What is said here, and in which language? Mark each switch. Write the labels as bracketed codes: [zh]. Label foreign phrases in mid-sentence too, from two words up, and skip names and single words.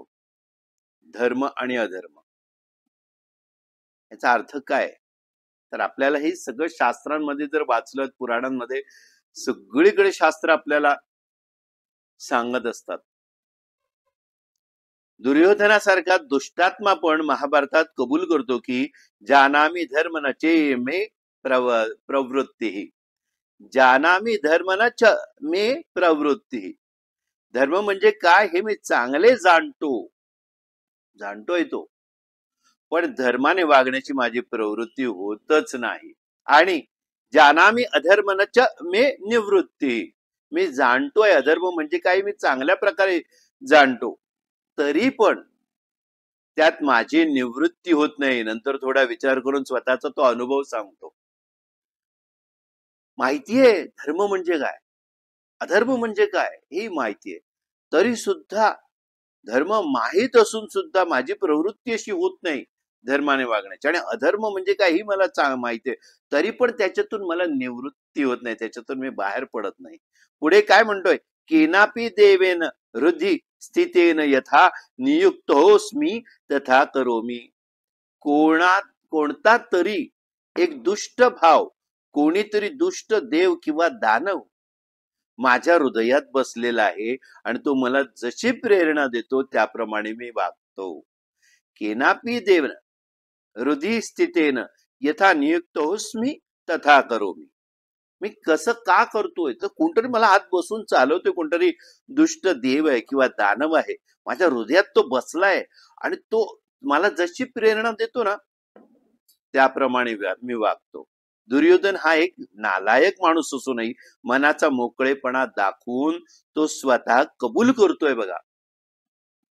[mr] धर्म आणि अधर्म याचा अर्थ काय, तर आपल्याला हे सगळं शास्त्रांमध्ये जर वाचलं, पुराणांमध्ये सगळीकडे शास्त्र आपल्याला सांगत असतात. दुर्योधनासारखा दुष्टात्मा पण महाभारतात कबूल करतो की [sa] जानामी धर्म न चे मे प्रवृत्ती, जानामी धर्म न च मे प्रवृत्ती. [mr] धर्म म्हणजे काय हे मी चांगले जाणतोय तो, पण धर्माने वागण्याची माझी प्रवृत्ती होतच नाही. आणि [sa] जानामी अधर्म न च मे निवृत्ती, [mr] मी जाणतोय अधर्म म्हणजे काय, मी चांगल्या प्रकारे जाणतो, तरी पण त्यात माझी निवृत्ती होत नाही. नंतर थोडा विचार करून स्वतःचा तो अनुभव सांगतो. माहितीये धर्म म्हणजे काय, अधर्म म्हणजे काय ही माहितीये, तरी सुद्धा धर्म माहीत असून सुद्धा माझी प्रवृत्ती अशी होत नाही धर्माने वागण्याची. आणि अधर्म म्हणजे काय ही मला माहितीये, तरी पण त्याच्यातून मला निवृत्ती होत नाही, त्याच्यातून मी बाहेर पडत नाही. पुढे काय म्हणतोय, [sa] केनापि देवेन हृदि स्थितेन यथा नियुक्तोस्मी तथा करोमी. [mr] कोणता तरी एक दुष्ट भाव, कोणीतरी दुष्ट देव किंवा दानव माझ्या हृदयात बसलेला आहे आणि तो मला जशी प्रेरणा देतो त्याप्रमाणे मी वागतो. [sa] केनापि देवन हृदय स्थितेन यथा नियुक्तोस्मी तथा करोमी. [mr] मी कसं का करतोय, तर कोणतरी मला हात बसून चालवतोय, कोणतरी दुष्ट देव आहे किंवा दानव आहे माझ्या हृदयात तो बसलाय आणि तो मला जशी प्रेरणा देतो ना त्याप्रमाणे मी वागतो. दुर्योधन हा एक नालायक माणूस असूनही मनाचा मोकळेपणा दाखवून तो स्वतः कबूल करतोय बघा.